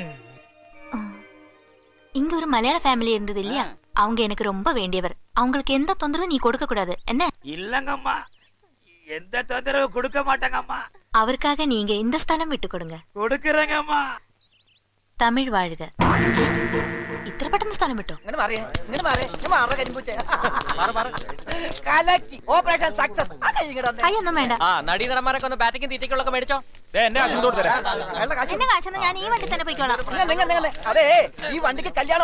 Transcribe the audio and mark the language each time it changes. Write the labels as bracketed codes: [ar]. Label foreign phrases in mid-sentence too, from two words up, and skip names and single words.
[ta] இங்க ஒரு மலையாள ஃபேமிலி இருந்தது இல்லையா, அவங்க எனக்கு ரொம்ப வேண்டியவர். அவங்களுக்கு எந்த தொந்தரவும் நீ கொடுக்க கூடாது என்ன? இல்லங்கம்மா, எந்த தொந்தரவு கொடுக்க மாட்டாங்கம்மா. அவருக்காக நீங்க இந்த ஸ்தலம் விட்டு கொடுங்க. கொடுக்கறேங்கம்மா. தமிழ் வாழ்க. [ml] ഇത്ര പെട്ടെന്ന് സ്ഥലം വിട്ടോ? അയ്യൊന്നും വേണ്ട. നടീനടന്മാരൊക്കെ ഒന്ന് ബാറ്റിംഗ് തീറ്റയ്ക്കുള്ളൊക്കെ മേടിച്ചോ. എന്നെ കാശെന്ന് ഞാൻ ഈ വണ്ടി തന്നെ പോയിക്കോളാം. അതെ, ഈ വണ്ടിക്ക് കല്യാണം